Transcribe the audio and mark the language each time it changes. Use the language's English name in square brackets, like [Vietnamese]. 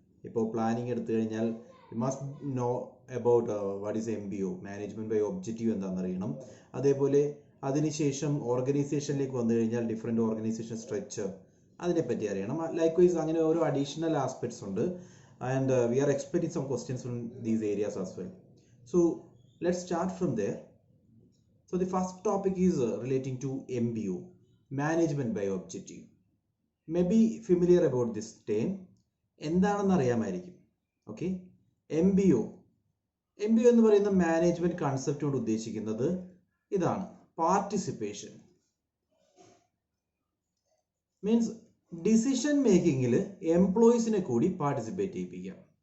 [Malayalam] ഇപ്പോൾ പ്ലാനിങ് എടുത്തു കഴിഞ്ഞാൽ [English] you must know about what is MBO, [Malayalam] management by objective എന്താണെന്ന് അറിയണം. അതേപോലെ അതിനുശേഷം ഓർഗനൈസേഷനിലേക്ക് വന്നു കഴിഞ്ഞാൽ ഡിഫറെൻറ്റ് ഓർഗനൈസേഷൻ സ്ട്രക്ചർ അതിനെപ്പറ്റി അറിയണം. ലൈക്ക്വൈസ് അങ്ങനെ ഓരോ അഡീഷണൽ ആസ്പെക്ട്സ് ഉണ്ട്. [English] And we are expecting some questions from these areas as well. So let's start from there. So the first topic is relating to MBO, management by objective. Maybe familiar about this term. [Malayalam] എന്താണെന്ന് അറിയാമായിരിക്കും. Okay, MBO എന്ന് പറയുന്ന management concept കൊണ്ട് ഉദ്ദേശിക്കുന്നത് ഇതാണ്: participation. Means decision മേക്കിങ്ങിൽ എംപ്ലോയീസിനെ കൂടി participate ചെയ്യിപ്പിക്കാം.